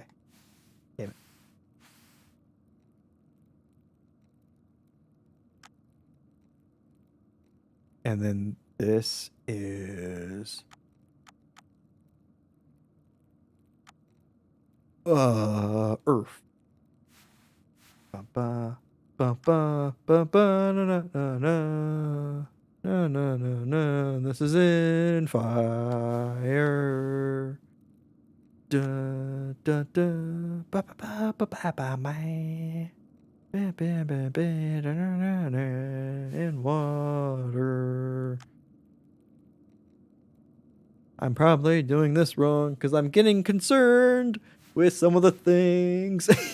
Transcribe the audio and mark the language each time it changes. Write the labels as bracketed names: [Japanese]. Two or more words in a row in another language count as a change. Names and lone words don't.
[English] Damn it. And then this is... Earth. Ba-ba, ba-ba, ba-ba, na-na-na-na. No, no, no, no. This is in fire. Da, da, da. Ba, ba, ba, ba, ba, ba, ba. Ba, ba, ba, ba, da, da, da, da. In water. I'm probably doing this wrong because I'm getting concerned with some of the things.